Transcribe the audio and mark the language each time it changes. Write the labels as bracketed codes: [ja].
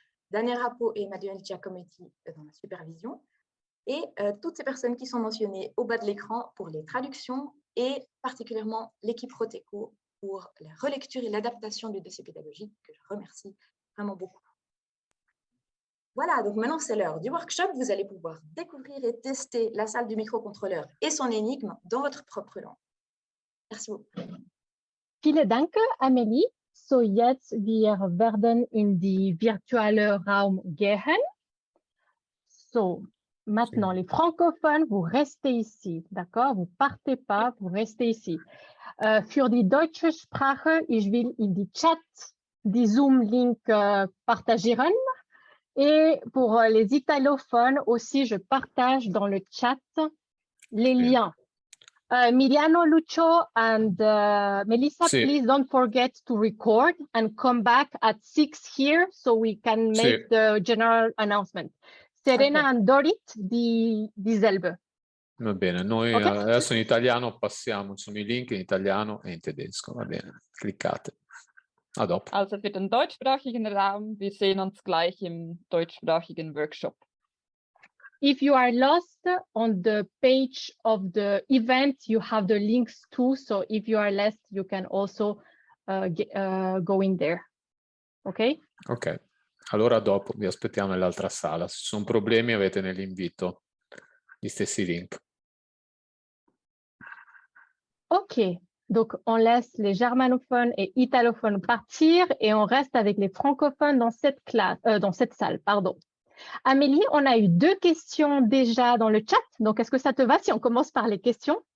[fr] Daniel Rapo et Emmanuel Giacometti dans la supervision. Et toutes ces personnes qui sont mentionnées au bas de l'écran pour les traductions et particulièrement l'équipe Roteco pour la relecture et l'adaptation du dossier pédagogique que je remercie vraiment beaucoup. Voilà, donc maintenant c'est l'heure du workshop. Vous allez pouvoir découvrir et tester la salle du microcontrôleur et son énigme dans votre propre langue. Merci beaucoup. [de] Vielen Dank, Amélie. So, jetzt wir werden in die virtuelle Raum gehen. [fr] So, maintenant, les francophones, vous restez ici, d'accord? Vous partez pas, vous restez ici. [de] Für die deutsche Sprache, ich will in die Chat die Zoom-Link partagieren. [fr] Et pour les italophones aussi, je partage dans le chat les liens. [en] Emiliano, Lucio, and Melissa, [it] Sì. [en] please don't forget to record and come back at 6 here so we can make [it] Sì. [en] the general announcement. Serena Ok. and Dorit di Selbe. [it] Va bene, noi Ok. adesso in italiano passiamo, insomma, i link in italiano e in tedesco, va bene, cliccate. A dopo. [de] Also für den deutschsprachigen Raum, wir sehen uns gleich im deutschsprachigen Workshop. [en] If you are lost on the page of the event, you have the links too. So if you are lost, you can also go in there. Ok? [it] Ok, allora a dopo vi aspettiamo nell'altra sala. Se ci sono problemi avete nell'invito gli stessi link. [fr] Ok, donc on laisse les germanophones et italophones partir et on reste avec les francophones dans cette classe, dans cette salle, pardon. Amélie, on a eu 2 questions déjà dans le chat. Donc, est-ce que ça te va si on commence par les questions?